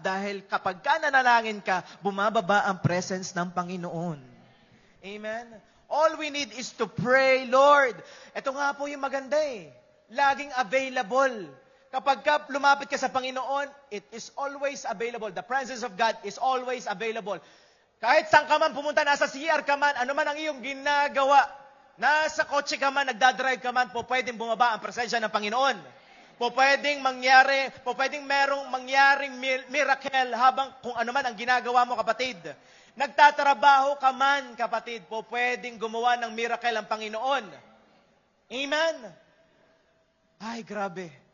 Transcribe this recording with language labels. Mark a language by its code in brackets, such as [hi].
[tl] Dahil kapag ka nanalangin ka, bumababa ang presence ng Panginoon. Amen? [en] All we need is to pray, Lord. [tl] Ito nga po yung maganda eh. Laging available. Kapag ka lumapit ka sa Panginoon, [en] it is always available. The presence of God is always available. [tl] Kahit saan ka man pumunta, nasa CR ka man, ano man ang iyong ginagawa, nasa kotse ka man, nagdadrive ka man, po pwedeng bumaba ang presensya ng Panginoon. Po pwedeng merong mangyaring miracle habang kung ano man ang ginagawa mo, kapatid. Nagtatrabaho ka man, kapatid, po pwedeng gumawa ng miracle ang Panginoon. Amen? Ay, grabe.